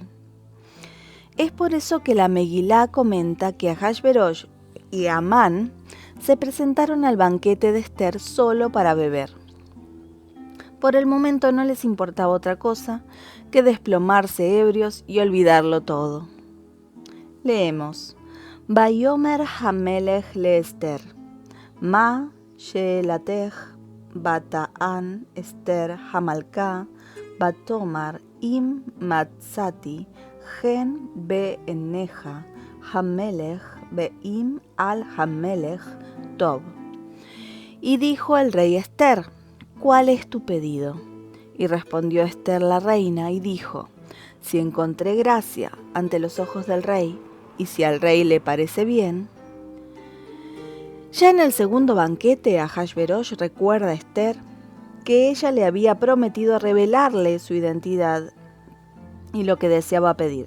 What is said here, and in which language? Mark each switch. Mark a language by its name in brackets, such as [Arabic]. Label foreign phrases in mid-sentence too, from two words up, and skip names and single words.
[Spanish] Es por eso que la Megilá comenta que Ahasverosh y Amán se presentaron al banquete de Esther solo para beber. Por el momento no les importaba otra cosa que desplomarse ebrios y olvidarlo todo. Leemos: [Hebrew] ויאמר המלך לאסתר, מה שאלתך ותען אסתר המלכה ותאמר אם מצאתי חן בעיניך המלך ואם על המלך טוב. [Spanish] Y dijo el rey Esther: ¿Cuál es tu pedido? Y respondió Esther la reina y dijo: Si encontré gracia ante los ojos del rey, y si al rey le parece bien. Ya en el segundo banquete, Ahasverosh recuerda a Esther que ella le había prometido revelarle su identidad y lo que deseaba pedir.